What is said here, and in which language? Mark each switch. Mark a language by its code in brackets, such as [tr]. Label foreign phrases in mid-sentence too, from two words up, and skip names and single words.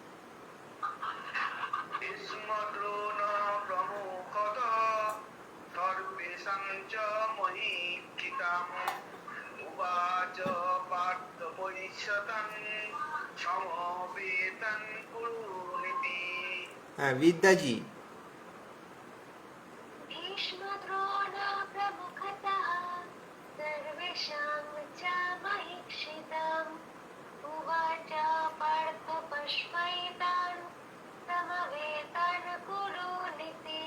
[sa] ভীষ্মদ্রোণ প্রমুখতঃ সর্বেষাং চ মহীক্ষিতम् উবাচ পার্থ পশ্যৈতাन् সমবেতাन् কুরুনিতি। [bn] হ্যাঁ, বিদ্যাজি। [sa] भीष्मद्रोण प्रमुखतः सर्वेषां च महीक्षितम् उवाच पार्थ पश्वैतान् समवेतान् कुरूनिति।